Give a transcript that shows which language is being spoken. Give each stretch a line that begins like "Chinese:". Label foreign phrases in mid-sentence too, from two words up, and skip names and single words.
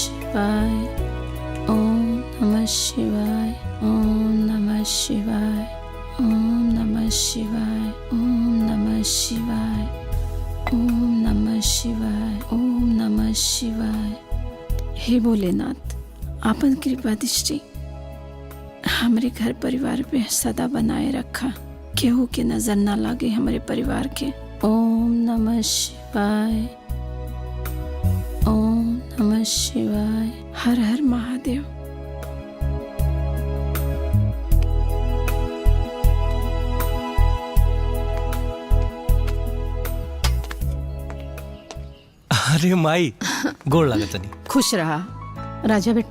Sanskrit: शिवाय ओम नमः शिवाय ओम नमः शिवाय ओम नमः शिवाय ओम नमः शिवाय ओम नमः शिवाय ओम नमः शिवाय।
Bhojpuri: हे भोलेनाथ, आपन कृपा दृष्टि हमारे घर परिवार पे सदा बनाए रखा, केहू के नजर ना लागे हमारे परिवार के।
Sanskrit: ओम नमः शिवाय ओम नमः शिवाय।
Bhojpuri: हर हर महादेव। अरे माई, गोड़ लागत नहीं। खुश रहा राजा बेटा।